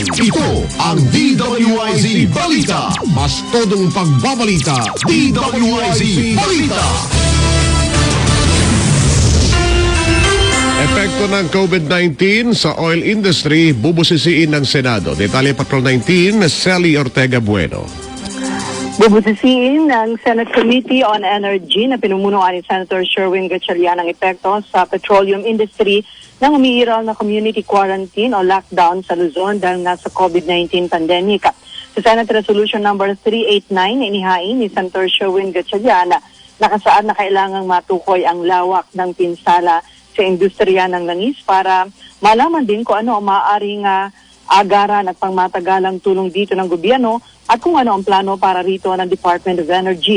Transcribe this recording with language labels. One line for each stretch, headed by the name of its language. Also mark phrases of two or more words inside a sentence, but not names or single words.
Filipino: Ito ang DWIC Balita. Mas todong pagbabalita. DWIC Balita. Epekto ng COVID-19 sa
English: oil industry
Filipino: bubusisiin ng Senado. Detalye Patrol 19, Sally Ortega Bueno. Bubusisiin ng Senate Committee on Energy na pinumunuan ni Senator Sherwin Gatchalian ang epekto sa
English: petroleum industry
Filipino: ng umiiral na
English: community quarantine
Filipino: o lockdown sa Luzon dahil nga sa COVID-19 pandemic. Sa Senate Resolution number 389 na inihain ni Senator Sherwin Gatchalian, nakasaad na kailangang matukoy ang lawak ng pinsala sa industriya ng langis para malaman din kung ano ang maaaring agaran at pangmatagalang tulong dito ng gobyerno at kung ano ang plano para rito ng Department of Energy.